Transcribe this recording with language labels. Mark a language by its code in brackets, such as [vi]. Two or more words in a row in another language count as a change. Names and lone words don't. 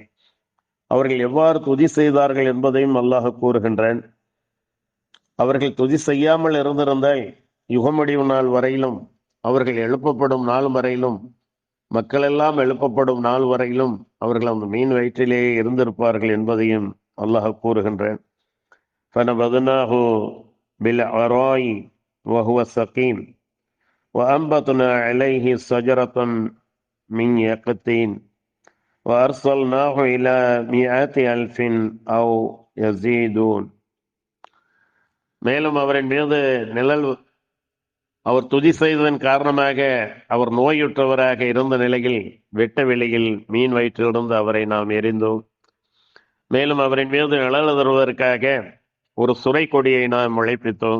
[ta] அவர்கள் எவ்வாறு துதி செய்தார்கள் என்பதையும் அல்லாஹ் கூறுகின்றான். அவர்கள் துதி செய்யாமல் இருந்திருந்தால் யுகமுடிவு நாள் வரையிலும், அவர்கள் எழுப்பப்படும் நாள் வரையிலும், மக்கள் எல்லாம் எழுப்பப்படும் நாள் வரையிலும் அவர்கள் அந்த மீன் வயிற்றிலேயே இருந்திருப்பார்கள் என்பதையும் அல்லாஹ் கூறுகின்றான். [ar] فَنَبَذْنَاهُ بِالْعَرَاءِ وَهُوَ سَقِيمٌ وَأَنبَتْنَا عَلَيْهِ شَجَرَةً مِنْ يَقْطِينٍ وَأَرْسَلْنَاهُ إِلَى مِائَةِ أَلْفٍ أَوْ يَزِيدُونَ. [ta] மேலும் அவரின் மீது அவர் துதி செய்ததன் காரணமாக அவர் நோயுற்றவராக இருந்த நிலையில் வெட்ட வெளியில் மீன் வயிற்றிலிருந்து அவரை நாம் எறிந்தோம். மேலும் அவரின் மீது நிழல் தருவதற்காக ஒரு சுரை கொடியை நாம் முளைப்பித்தோம்.